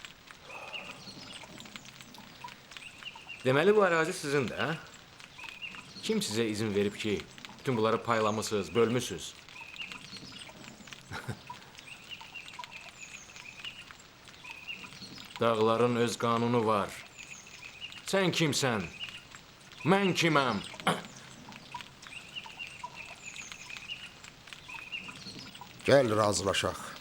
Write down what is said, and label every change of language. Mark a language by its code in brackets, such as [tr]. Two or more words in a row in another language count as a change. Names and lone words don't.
[az] Deməli bu ərazi sizindir, hə? [tr] Kim size izin verip ki bütün bunları paylamışsınız, bölmüşsünüz? Dağların öz kanunu var. [az] Sen kimsen? Ben kimem? Gel razılaşaq.